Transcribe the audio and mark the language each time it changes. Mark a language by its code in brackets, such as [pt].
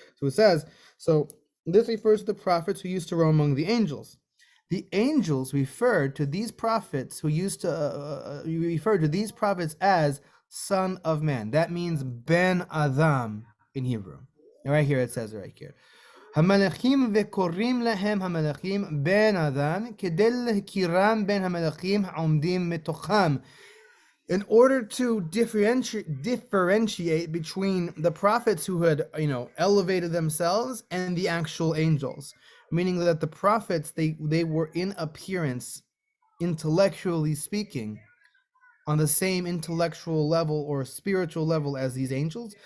[en] So it says, so this refers to the prophets who used to roam among the angels. The angels referred to these prophets who used to refer to these prophets as Son of Man. That means Ben Adam in Hebrew. And right here it says right here. [he] המלאכים וקוראים להם המלאכים בן אדם כדי להכירם בין המלאכים העומדים מתוכם. [en] In order to differentiate between the prophets who had, elevated themselves and the actual angels, meaning that the prophets, they were in appearance, intellectually speaking, on the same intellectual level or spiritual level as these angels.